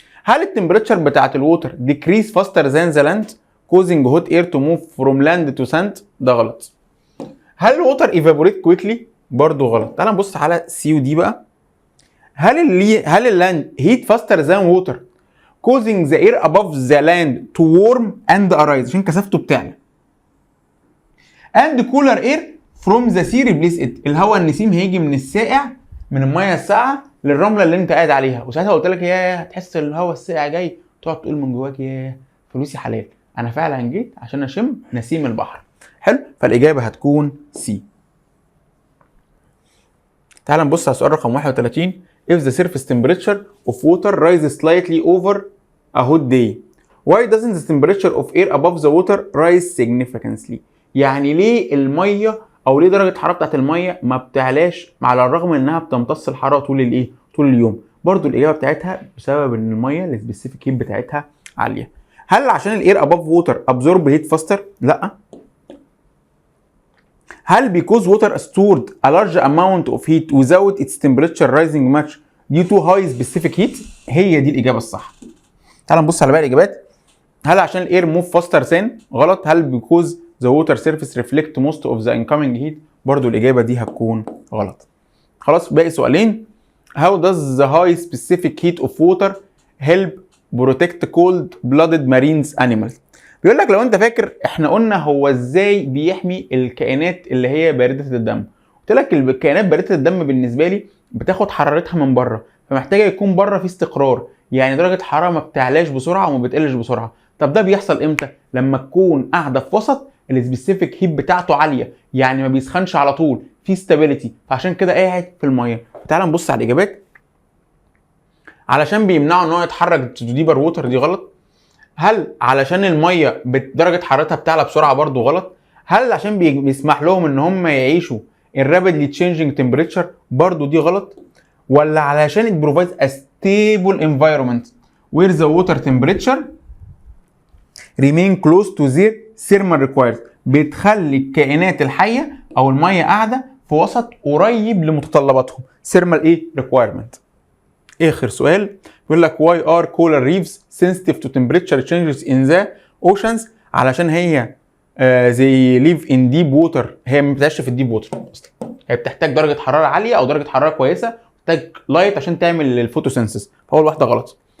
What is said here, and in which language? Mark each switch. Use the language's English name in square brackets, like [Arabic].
[Arabic] هل التمبريتشر بتاعت الووتر [English] decrease faster than the land causing hot air to move from land to sand؟ [Arabic] ده غلط. هل الووتر [English] evaporate quickly؟ [Arabic] برضو غلط. تعال نبص على سي ودي بقى. [English] هل اللاند heat faster than water causing the air above the land to warm and arise [Arabic] عشان كثافته بتعلى، [English] and cooler air from the sea replace it، [Arabic] الهواء النسيم هيجي من الساقع من الميه الساقعه للرمله اللي انت قاعد عليها. وساعتها قلت لك ياه هتحس الهواء الساقع جاي، تقعد تقول من جواك ياه فلوسي حلال، انا فعلا جيت عشان اشم نسيم البحر. حلو، فالاجابه هتكون سي. تعال نبص على سؤال رقم 31. [English] if the surface temperature of water rises slightly over a hot day why doesn't the temperature of air above the water rise significantly؟ [Arabic] يعني ليه الميه او ليه درجه الحراره بتاعت الميه ما بتعلاش على الرغم انها بتمتص الحراره طول اليوم؟ برضو الاجابه بتاعتها بسبب ان الميه السبيسيفيك هيت بتاعتها عاليه. [English] هل عشان الاير above water absorb heat faster? لا. هل because water stored a large amount of heat without its temperature rising much due to high specific heat؟ [Arabic] هي دي الاجابه الصح. تعال نبص على باقي الاجابات. [English] هل عشان الاير موف فاستر ثان؟ غلط. هل because the water surface reflect most of the incoming heat؟ [Arabic] برضو الاجابه دي هتكون غلط. خلاص باقي سؤالين. [English] how does the high specific heat of water help protect cold blooded marine animals؟ [Arabic] بيقول لك لو انت فاكر احنا قلنا هو ازاي بيحمي الكائنات اللي هي بارده الدم. قلت لك الكائنات بارده الدم بالنسبه لي بتاخد حرارتها من بره، فمحتاجه يكون بره في استقرار، يعني درجه الحراره ما بتعلاش بسرعه وما بتقلش بسرعه. طب ده بيحصل امتى؟ لما تكون قاعده في وسط السبيسيفيك هيت بتاعته عاليه، يعني ما بيسخنش على طول، في ستابيليتي، فعشان كده قاعد في الميه. فتعال نبص على الاجابات. علشان بيمنعوا ان هو يتحرك [English] to deeper water, [Arabic] دي غلط. هل علشان الميه درجه حرارتها بتعلى بسرعه؟ برضو غلط. هل عشان بيسمح لهم ان هم يعيشوا [English] الرابيدلي changing temperature? [Arabic] برضو دي غلط. [English] ولا علشان it provides a stable environment where the water temperature remain close to their thermal requirements، [Arabic] بتخلي الكائنات الحيه او الميه قاعده في وسط قريب لمتطلباتهم، [English] thermal ايه requirement. [Arabic] اخر سؤال بيقول لك [English] why are coral reefs sensitive to temperature changes in the oceans؟ [Arabic] علشان هي [English] they live in deep water، [Arabic] هي ما بتعيش في الديب ووتر اصلا، هي بتحتاج درجه حراره عاليه او درجه حراره كويسه، بتحتاج لايت عشان تعمل الفوتوسينثيس، فاول واحده غلط.